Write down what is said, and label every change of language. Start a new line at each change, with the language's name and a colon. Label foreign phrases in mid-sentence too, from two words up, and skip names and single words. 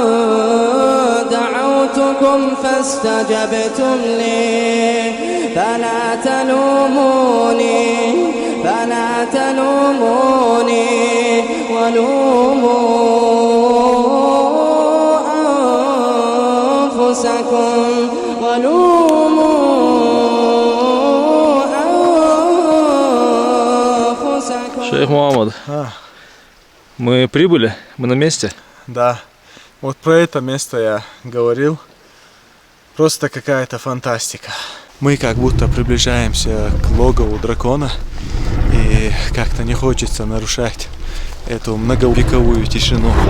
Arabic: دعوتكم فاستجبتم لي فلا تلوموني ولوموا أنفسكم
Russian: Шейх Мухаммад, мы прибыли, мы на месте. Да, вот про это место я говорил. Просто какая-то фантастика. Мы как будто приближаемся к логову дракона, и как-то не хочется нарушать эту многовековую тишину.